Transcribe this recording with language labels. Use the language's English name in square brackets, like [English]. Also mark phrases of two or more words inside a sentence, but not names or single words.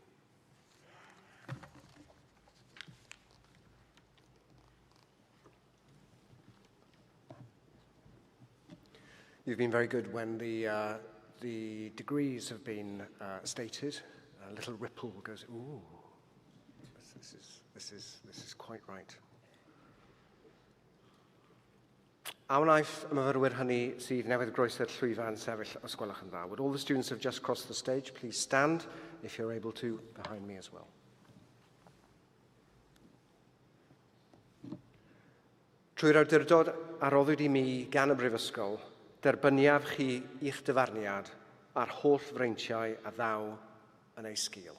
[English] You've been very good when the degrees have been stated. A little ripple goes, ooh, this is quite right. [Welsh] A wnaeth y myfyrwyr hynny sydd newydd groesi'r llwyfan sefyll os gwelwch yn dda. [English] Would all the students have just crossed the stage please stand if you're able to behind me as well. [Welsh] Trwy'r awdurdod a roddwyd I mi gan y Brifysgol, derbyniaf chi i'ch dyfarniad a'r holl freintiau a ddaw yn ei sgil.